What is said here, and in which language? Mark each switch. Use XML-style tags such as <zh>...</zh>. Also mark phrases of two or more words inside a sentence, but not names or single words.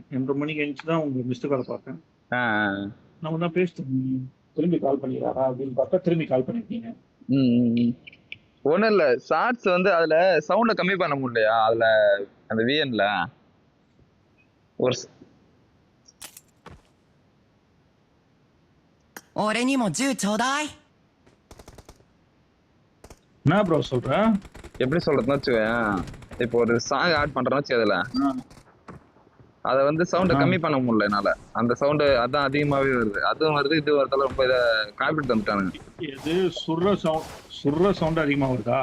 <ta>2:30 மணிக்கு எழுந்துச்சு தான் உங்க</ta> <en>missed call</en> <ta>பார்த்தேன். ஆ, ஆ. நம்ம தான் பேசிட்டோம், திரும்பி கால் பண்ணிடுறாரா அப்படின்னு பார்த்தா திரும்பி கால் பண்ணிருக்கீங்க. ம், ம், ம். ஒண்ணும் இல்ல, ஷார்ட்ஸ் வந்து அதுல சவுண்ட கம்மி பண்ண முடியலையா அதுல, அந்த விஎன்ல ஒரு</ta> <ja>俺にも銃ちょうだい。</ja> <ta>என்ன ப்ரோ சொல்ற? எப்படி சொல்றதுன்னு வச்சுக்கோயேன். இப்போ ஒரு</ta> <en>song add</en> <ta>பண்றேன்னு வச்சு அதுல அதை வந்து சவுண்டை கம்மி பண்ண முடியல என்னால. அந்த சவுண்டு அதான் அதிகமாவே வருது, அதுவும் வருது இது வருதால ரொம்ப இதை காப்பிட்டு வந்துட்டானுங்க. எது சுர்ற சவுண்ட் அதிகமா வருதா?</ta>